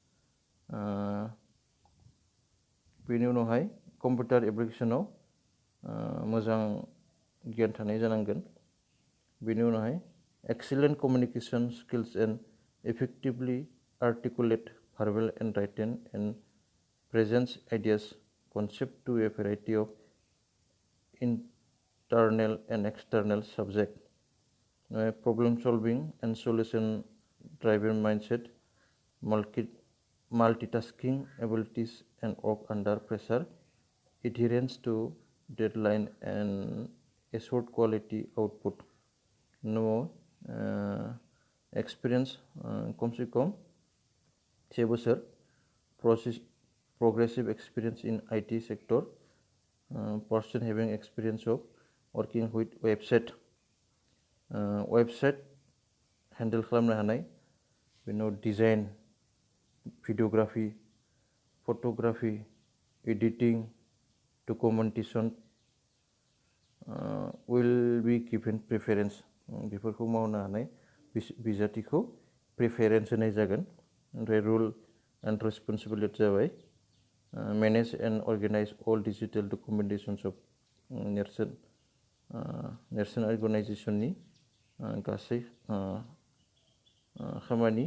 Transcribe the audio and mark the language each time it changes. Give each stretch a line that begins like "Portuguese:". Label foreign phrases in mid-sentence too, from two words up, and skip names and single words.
Bodo: बेनि उनावहाय कम्पिउटार एप्लिकेसनाव मोजां गियान थानाय जानांगोन। बेनि उनावहाय
English: excellent communication skills and effectively articulate verbal and written and presents ideas concept to a variety of internal and external subject. Problem solving and solution driven mindset, multitasking abilities and work under pressure, adherence to deadline and assured quality output. No experience
Hindi: कम से कम
English: 6 बोसोर progressive experience in IT sector, person having experience of working with website
Bodo: handle खालामनो हानाय, बेनि डिजाइन, भिडिअग्राफि, फट'ग्राफि, एडिटिं, डकुमेन्टेसन
English: will be given preference।
Bodo: बेफोरखौ मावनो हानाय बिजाथिखौ प्रिफेरेन्स होनाय जागोन।
English: ओमफ्राय role and responsibility जाबाय manage and organize all digital documentations of NERSON organization
Bodo: गासै खामानि।